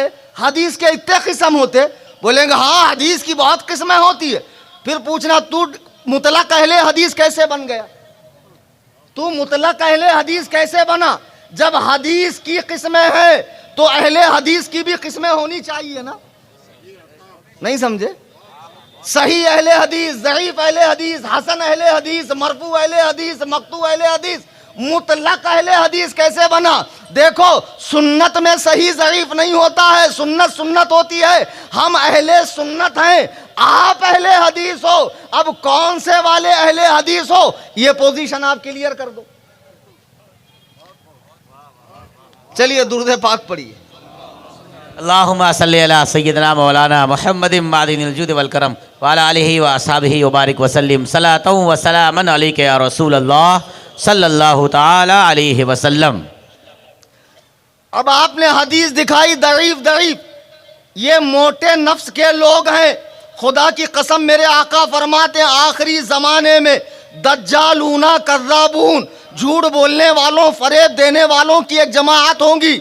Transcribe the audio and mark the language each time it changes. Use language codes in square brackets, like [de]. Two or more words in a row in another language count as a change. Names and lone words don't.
[hi] हदीस के इतने किस्म होते, बोलेंगे हाँ हदीस की बहुत किस्में होती है। फिर पूछना तू मुतलक अहले हदीस कैसे बन गया, तू मुतलक अहले हदीस कैसे बना। जब हदीस की किस्में हैं तो अहले हदीस की भी किस्में होनी चाहिए ना, नहीं समझे। सही अहले हदीस, ज़ईफ अहले हदीस, हसन अहले हदीस, मरफू अहले हदीस, मक़तू अहले हदीस, मुतलक अहले हदीस कैसे बना। देखो सुन्नत में सही ज़ईफ नहीं होता है, सुन्नत सुन्नत होती है। हम अहले सुन्नत हैं, आप अहले हदीस हो। अब कौन से वाले अहले हदीस हो ये पोजीशन आप क्लियर कर दो। चलिए दुरूद पाक पढ़िए। [ar] اللهم صل على سيدنا مولانا محمد معدن الجود والكرم وعلى آله وأصحابه وبارك وسلم صلاة وسلاما عليك يا رسول الله صلى الله تعالى عليه وسلم. [hi] अब आपने हदीस दिखाई दईफ दईफ, ये मोटे नफ्स के लोग हैं। खुदा की कसम मेरे आका फरमाते हैं आखिरी जमाने में [ar] دجالون كذابون, [hi] झूठ बोलने वालों, फरेब देने वालों की एक जमात होगी।